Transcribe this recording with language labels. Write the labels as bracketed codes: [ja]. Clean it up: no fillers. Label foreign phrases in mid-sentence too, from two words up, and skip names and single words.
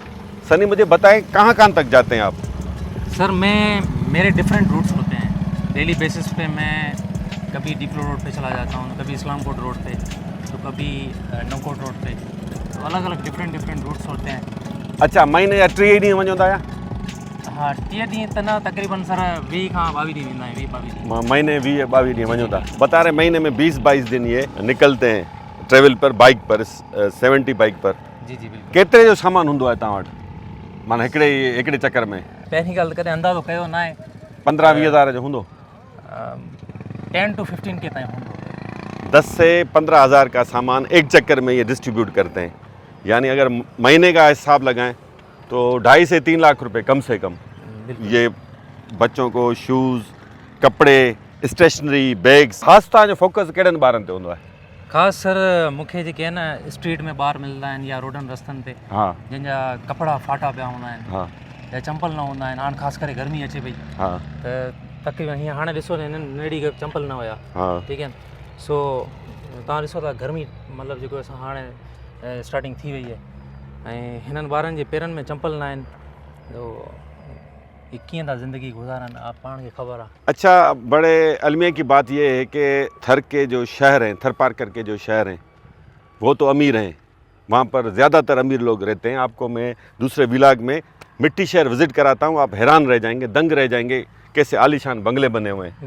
[ur] سنی مجھے بتائیں کہاں کہاں تک جاتے ہیں آپ? سر میرے [en] different routes [ur] ہوتے ہیں. [en] daily basis [ur] پہ میں کبھی ڈپلو روڈ پہ چلا جاتا ہوں، کبھی اسلام کوٹ روڈ پہ، تو کبھی نوکوٹ روڈ پہ، تو الگ الگ [en] different routes [ur] ہوتے ہیں. [sd] अच्छा, महीने या 3 ॾींहं वञो था या? हाँ 3 ॾींहं त न, तक़रीबन सर 20 खां 22 ॾींहं वेंदा आहियूं, 20-22 ॾींहं। महीने 20-22 ॾींहं वञो था। [ur] بتا رہے مہینے میں 20-22 دن یہ نکلتے ہیں ٹریول پر، بائیک پر، 70 بائیک پر. جی جی بالکل. [sd] केतिरे जो सामान हूंदो आहे तव्हां वटि, माना हिकिड़े चक्कर में? पहिरीं ॻाल्हि त कॾहिं अंदाज़ो कयो न आहे। 15-20 हज़ार जो हूंदो? 10 to 15 के ताईं हूंदो। [ur] 10 سے 15 ہزار کا سامان ایک چکر میں یہ ڈسٹریبیوٹ کرتے ہیں. یعنی اگر مہینے کا حساب لگائیں تو 2.5 سے 3 لاکھ روپے کم سے کم یہ بچوں کو شوز، کپڑے، اسٹیشنری، بیگز. [sd] ख़ासि तव्हांजो फोकस कहिड़नि ॿारनि ते हूंदो आहे? ख़ासि सर मूंखे जेके आहे न स्ट्रीट में ॿार मिलंदा आहिनि या रोडनि रस्तनि ते, हाँ जंहिंजा कपिड़ा फाटा पिया हूंदा आहिनि, हाँ या चंपल न हूंदा आहिनि। हाणे ख़ासि करे गर्मी अचे पई, हाँ त तक़रीबन हीअं हाणे ॾिसो न हिननि नेड़ी चंपल न हुया, हाँ ठीकु आहे। सो तव्हां ॾिसो था गर्मी मतिलबु जेको असां हाणे स्टार्टिंग थी वई आहे, ऐं हिननि ॿारनि जे पेरनि में चंपल न आहिनि, तो ये कीअं था ज़िंदगी गुज़ारनि, आप पाण खे ख़बर आहे। [ur] اچھا، بڑے المیہ کی بات یہ ہے کہ تھر کے جو شہر ہیں، تھر پارکر کے جو شہر ہیں، وہ تو امیر ہیں، وہاں پر زیادہ تر امیر لوگ رہتے ہیں. آپ کو میں دوسرے ولاگ میں مٹی شہر وزٹ کراتا ہوں، آپ حیران رہ جائیں گے، دنگ رہ جائیں گے، کیسے عالیشان بنگلے بنے ہوئے ہیں.